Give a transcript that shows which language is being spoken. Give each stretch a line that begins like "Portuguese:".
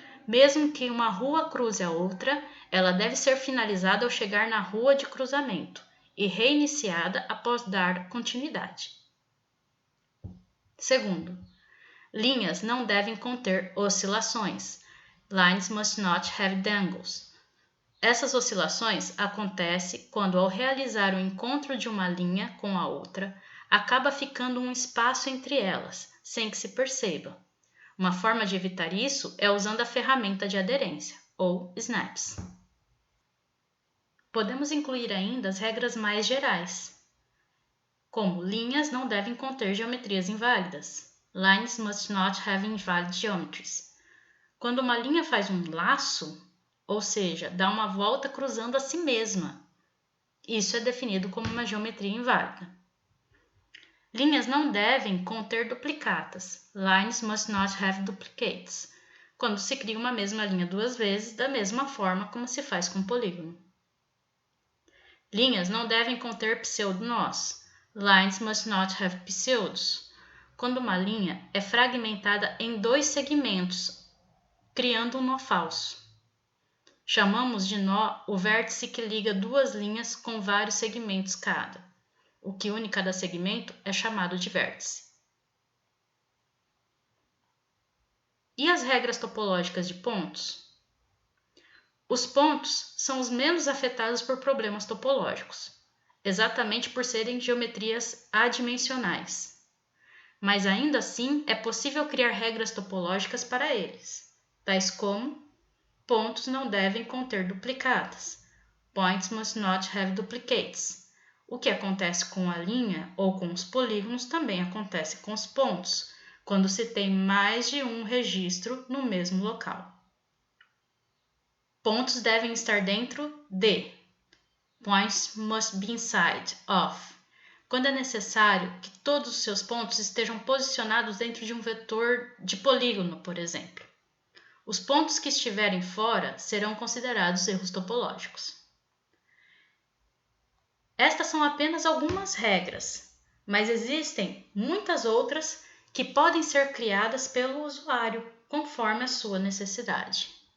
Portuguese: Mesmo que uma rua cruze a outra, ela deve ser finalizada ao chegar na rua de cruzamento e reiniciada após dar continuidade. Segundo, linhas não devem conter oscilações.
English: Lines must not have dangles.
Portuguese: Essas oscilações acontecem quando, ao realizar o encontro de uma linha com a outra, acaba ficando um espaço entre elas, sem que se perceba. Uma forma de evitar isso é usando a ferramenta de aderência, ou snaps. Podemos incluir ainda as regras mais gerais, como linhas não devem conter geometrias inválidas.
English: Lines must not have invalid geometries.
Portuguese: Quando uma linha faz um laço, ou seja, dá uma volta cruzando a si mesma, isso é definido como uma geometria inválida. Linhas não devem conter duplicatas.
English: Lines must not have duplicates.
Portuguese: Quando se cria uma mesma linha duas vezes, da mesma forma como se faz com um polígono. Linhas não devem conter pseudonós.
English: Lines must not have pseudos.
Portuguese: Quando uma linha é fragmentada em dois segmentos, criando um nó falso. Chamamos de nó o vértice que liga duas linhas com vários segmentos cada. O que une cada segmento é chamado de vértice. E as regras topológicas de pontos? Os pontos são os menos afetados por problemas topológicos, exatamente por serem geometrias adimensionais. Mas ainda assim é possível criar regras topológicas para eles, tais como: pontos não devem conter duplicatas.
English: Points must not have duplicates.
Portuguese: O que acontece com a linha ou com os polígonos também acontece com os pontos, quando se tem mais de um registro no mesmo local. Pontos devem estar dentro de.
English: Points must be inside of.
Portuguese: Quando é necessário que todos os seus pontos estejam posicionados dentro de um vetor de polígono, por exemplo. Os pontos que estiverem fora serão considerados erros topológicos. Estas são apenas algumas regras, mas existem muitas outras que podem ser criadas pelo usuário, conforme a sua necessidade.